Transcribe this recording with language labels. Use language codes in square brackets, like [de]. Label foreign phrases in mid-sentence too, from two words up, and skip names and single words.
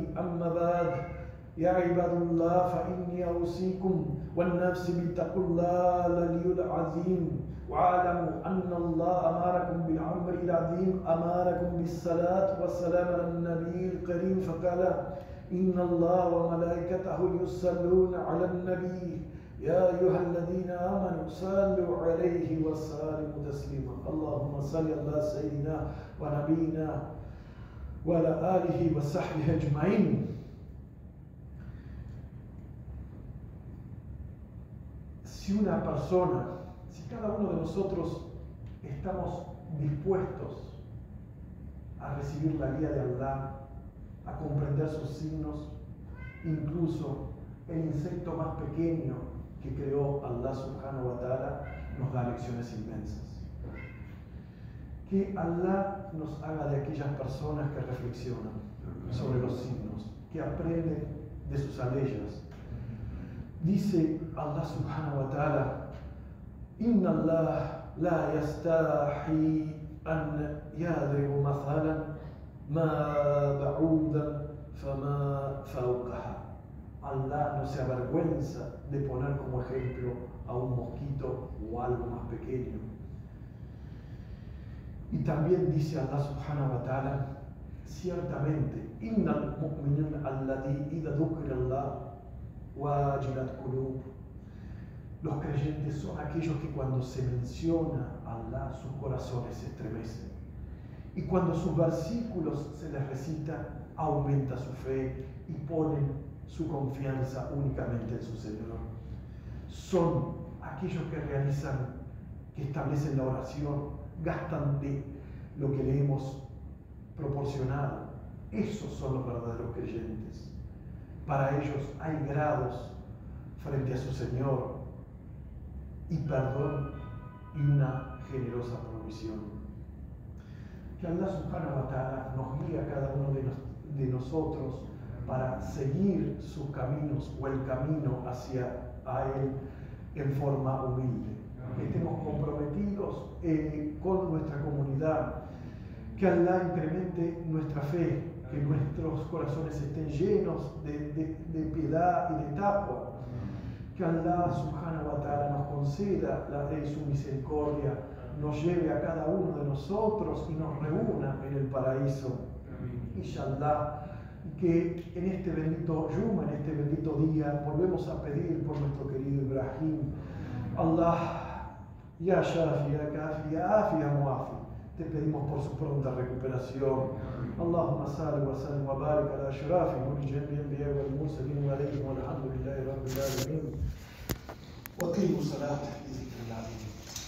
[ar] أما بعد، يا عباد الله، فإني أوصيكم والنفس بتقوى الله العلي العظيم، واعلموا أن الله أمركم بالأمر العظيم، أمركم بالصلاة والسلام على النبي الكريم، فقال: إن الله وملائكته يصلون على النبي يا أيها الذين آمنوا صلوا عليه وسلموا تسليما. اللهم صل على سيدنا ونبينا وعلى آله وصحبه أجمعين. [es] Si una persona, si cada uno de nosotros estamos dispuestos a recibir la guía de Allah, a comprender sus signos, incluso el insecto más pequeño que creó [ar] الله سبحانه وتعالى [es] nos da lecciones inmensas. Que Allah nos haga de aquellas personas que reflexionan sobre los signos, que aprenden de sus aleyas. [ar] Dice الله سبحانه وتعالى إن الله لا يستحيي أن يضرب مثلا ما بعوضة فما فوقها. [es] Allah no se avergüenza de poner como ejemplo a un mosquito o algo más pequeño. Y también dice [ar] الله سبحانه وتعالى, ciertamente, إنما المؤمنون الذين إذا ذكر الله وجلت قلوب. [es] Los creyentes son aquellos que cuando se menciona a Allah, sus corazones se estremecen. Y cuando sus versículos se les recita, aumenta su fe y ponen su confianza únicamente en su Señor. Son aquellos que realizan, que establecen la oración, gastan de lo que le hemos proporcionado. Esos son los verdaderos creyentes. Para ellos hay grados frente a su Señor y perdón y una generosa provisión. Que [ar] الله سبحانه وتعالى [es] nos guíe a cada uno de nosotros para seguir sus caminos o el camino hacia a Él en forma humilde. Que estemos comprometidos con nuestra comunidad. Que Allah incremente nuestra fe, que nuestros corazones estén llenos de piedad y de taqwa. Que [ar] الله سبحانه وتعالى [es] nos conceda su misericordia, nos lleve a cada uno de nosotros y nos reúna en el paraíso. Inshallah, que en este bendito Yuma, en este bendito día, volvemos a pedir por nuestro querido Ibrahim. [ar] الله يا شافي يا كافي يا عافي يا معافي. [es] Te pedimos por su pronta recuperación. [ar] اللهم صل وسلم وبارك على أشرف والأنبياء والمرسلين وعليهم والحمد لله رب العالمين. وأقيموا الصلاة لذكر الله.